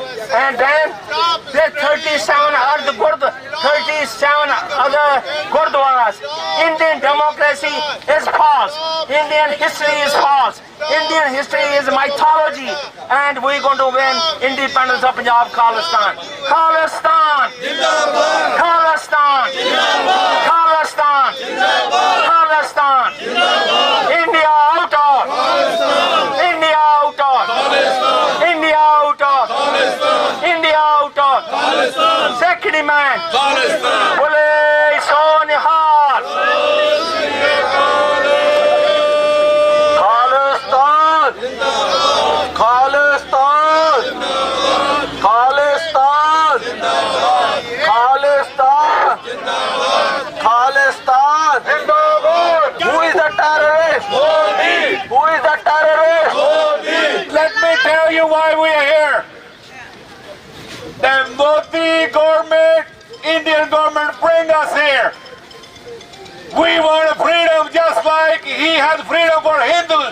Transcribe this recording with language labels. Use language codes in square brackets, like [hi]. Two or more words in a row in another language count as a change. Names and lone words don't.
[en] And then there 37 other Gurdwaras. Indian democracy is false. Indian history is false. Indian history is mythology. And we're going to win independence of Punjab, Khalistan. Khalistan! Khalistan! Khalistan! Khalistan! India out of! India out of! India out of! India out of! Sikh demand! [pa] ਬੋਲੇ ਸੋ ਨਿਹਾਲ! [en] Khalistan! Khalistan! Khalistan! Khalistan! Khalistan! Who is the terrorist? Who is the terrorist? Let me tell you why we are here. The Modi government, Indian government bring us here. We want freedom just like he has freedom for Hindus.